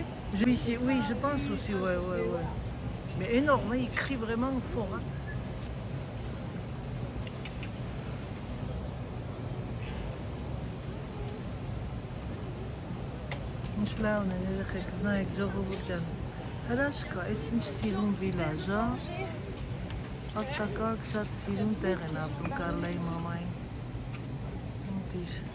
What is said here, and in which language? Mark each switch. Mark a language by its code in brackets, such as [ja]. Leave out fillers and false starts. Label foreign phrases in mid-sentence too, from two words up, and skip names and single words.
[fr] Oui, je pense aussi, ouais. Mais énorme, hein, il crie vraiment fort. Hein. Là, on est avec [hy] Ժողովուրդյան։ Հրաշք կա, այս ինչ սիրուն վիլաժ է։ Արտակարգ շատ սիրուն տեղ են ապրում Կարլայի մամային։ Ուտիշ։